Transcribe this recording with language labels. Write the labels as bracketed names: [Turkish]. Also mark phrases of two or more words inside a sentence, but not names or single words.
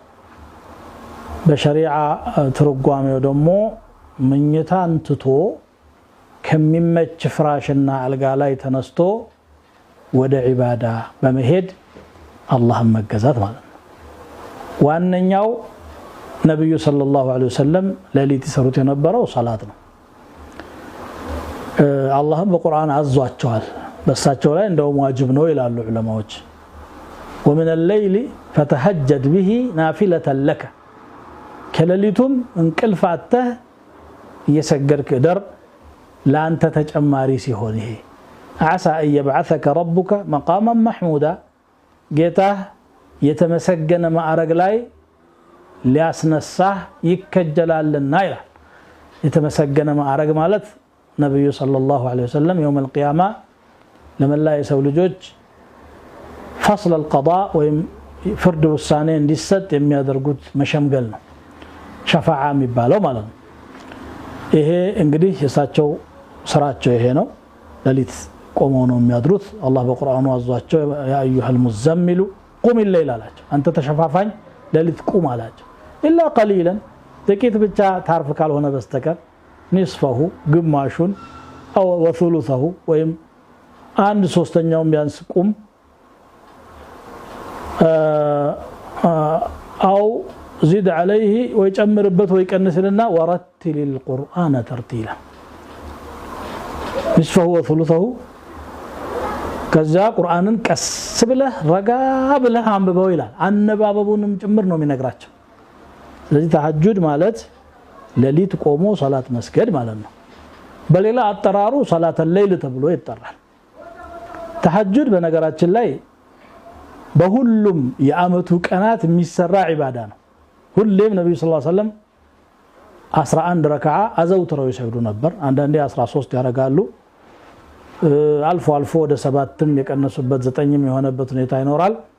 [Amharic] በሸሪዓ ትርጓሜው ደግሞ ምኝታን ትቶ ከሚመች ፍራሽና አልጋ ላይ ተነስቶ ወደ ዒባዳ በመሄድ አላህን መገዛት ማለት ነው። ዋነኛው ነብዩ [Arabic] صلى الله عليه وسلم [Amharic] ሌሊት ይሰሩት የነበረው ሶላት ነው። አላህም በቁርአን አዟቸዋል። በሳቸው ላይ እንደውም ዋጅብ ነው ይላሉ ዑለማዎች። [Arabic] ومن الليل فتهجد به نافلة لك [Amharic] ከሌሊቱም እንቅልፍ አጥተህ እየሰገድክ ደር ላንተ ተጨማሪ ሲሆን ይሄ [Arabic] عسى ان يبعثك ربك مقاما محمودا [Amharic] ጌታህ የተመሰገነ ማዕረግ ላይ ሊያስነሳህ ይከጀላልና ይላል። የተመሰገነ ማዕረግ ማለት ነብዩ [Arabic] صلى الله عليه وسلم يوم القيامه [Amharic] ለመላ የሰው ልጆች [Arabic] فصل القضاء [Amharic] ወይም ፍርድ ውሳኔ እንዲሰጥ የሚያደርጉት መሸምገል ነው። ሸፋዓ የሚባለው ማለት ነው። ይሄ እንግዲህ የሳቸው ስራቸው ይሄ ነው። ሌሊት ቆመው ነው የሚያድሩት። አላህ በቁርአኑ አዟቸው [Arabic] يا أيها المزمل قم الليل [Amharic] አላቸው። አንተ ተሸፋፋኝ ሌሊት ቁም አላቸው። [Arabic] إلا قليلا [Amharic] ጥቂት ብቻ ታርፍ ካልሆነ በስተቀር ንስፈሁ ግማሹን [Arabic] أو وثلثه [Amharic] ወይም አንድ ሶስተኛውን ቢያንስ ቁም አው [Arabic] زيد عليه [Amharic] ويጨምርበት ወይ ቀንስልና [Arabic] ورتل القرآن ترتيلا نصفه وثلثه [Amharic] ከዛ ቁርአንን ቀስ ብለህ ረጋ ብለህ አንብበው ይላል። አነባበቡንም ጭምር ነው የሚነግራቸው። ስለዚህ ተሐጁድ ማለት ሌሊት ቆሞ ሶላት መስገድ ማለት ነው። በሌላ አጠራሩ ሶላተ ሌሊት ተብሎ ይጠራል። ተሐጁድ በነገራችን ላይ በሁሉም የአመቱ ቀናት የሚሰራ ዒባዳ ነው። ሁሌም ነብዩ [Arabic] صلى الله عليه وسلم [Amharic] 11 ረካዓ አዘውትረው ይሰግዱ ነበር። አንዳንዴ 13 ያረጋሉ። አልፎ አልፎ ወደ 7ም የቀነሱበት 9ም የሆነበት ሁኔታ ይኖራል።